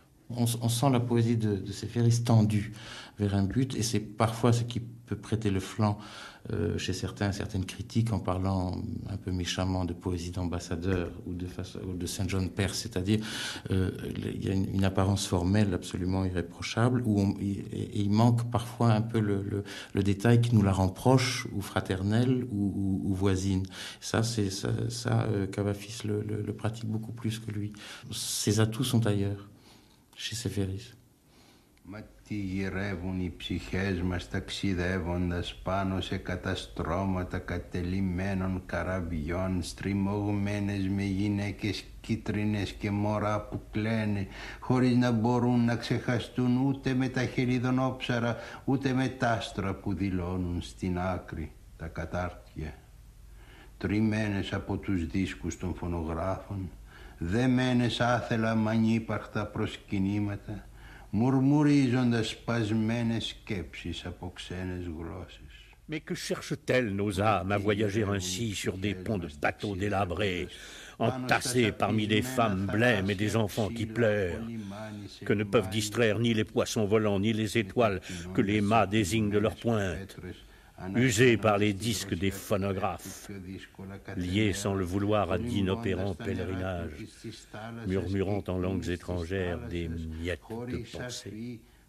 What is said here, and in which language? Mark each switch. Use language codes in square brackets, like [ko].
[fr] On sent la poésie de Séféris tendue vers un but, et c'est parfois ce qui peut prêter le flanc chez certaines critiques, en parlant un peu méchamment de poésie d'ambassadeur ou de Saint John Perse, c'est-à-dire il y a une apparence formelle absolument irréprochable, et il manque parfois un peu le détail qui nous la rend proche ou fraternelle ou voisine. Ça, Kavafis le pratique beaucoup plus que lui. Ses atouts sont ailleurs, chez Séféris. [el] Μα τι γυρεύουν οι ψυχές μας ταξιδεύοντας πάνω σε καταστρώματα κατελημμένων καραβιών, στριμωγμένες με γυναίκες κίτρινες και μωρά που κλαίνε, χωρίς να μπορούν να ξεχαστούν ούτε με τα χελιδονόψαρα, ούτε με τα άστρα που δηλώνουν στην άκρη τα κατάρτια. Τριμμένες από τους δίσκους των φωνογράφων, δεμένες άθελα μ' ανύπαρκτα προσκυνήματα, murmurisant spasmenes skepsis από ξένες γλώσσες. [fr] Mais que cherchent-elles nos âmes à voyager ainsi sur des ponts de bateaux délabrés, entassés parmi des femmes blêmes et des enfants qui pleurent, que ne peuvent distraire ni les poissons volants ni les étoiles que les mâts désignent de leur pointe, usés par les disques des phonographes, liés sans le vouloir à d'inopérants pèlerinages, murmurant en langues étrangères des miettes de pensée.